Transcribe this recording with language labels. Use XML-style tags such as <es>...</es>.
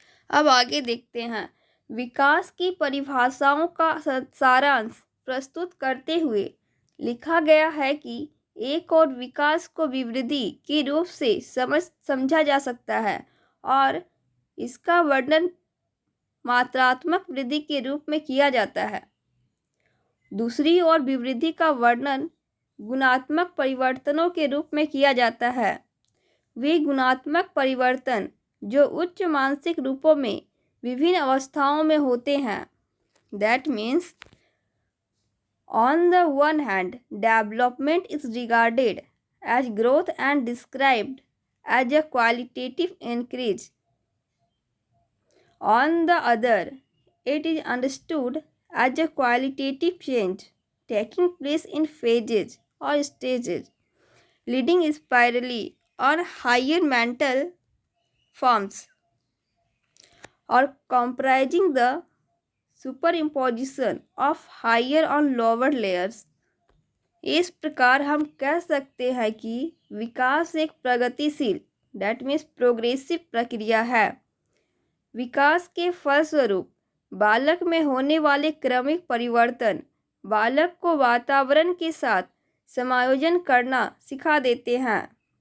<hi>अब आगे देखते हैं। विकास की परिभाषाओं का सारांश प्रस्तुत करते हुए लिखा गया है कि एक और विकास को विवृद्धि के रूप से समझा जा सकता है और इसका वर्णन मात्रात्मक वृद्धि के रूप में किया जाता है। दूसरी ओर विवृद्धि का वर्णन गुणात्मक परिवर्तनों के रूप में किया जाता है। वे गुणात्मक परिवर्तन जो उच्च मानसिक रूपों में विभिन्न अवस्थाओं में होते हैं।</hi> <en>That means, on the one hand, development is regarded as growth and described as a qualitative increase. On the other, it is understood as a qualitative change taking place in phases or stages, leading spirally or higher mental forms or comprising the superimposition of higher on lower layers।</en> <hi>इस प्रकार हम कह सकते हैं कि विकास एक प्रगतिशील</hi> <en>that means progressive</en> <hi>प्रक्रिया है। विकास के फलस्वरूप बालक में होने वाले क्रमिक परिवर्तन बालक को वातावरण के साथ समायोजन करना सिखा देते हैं।</hi>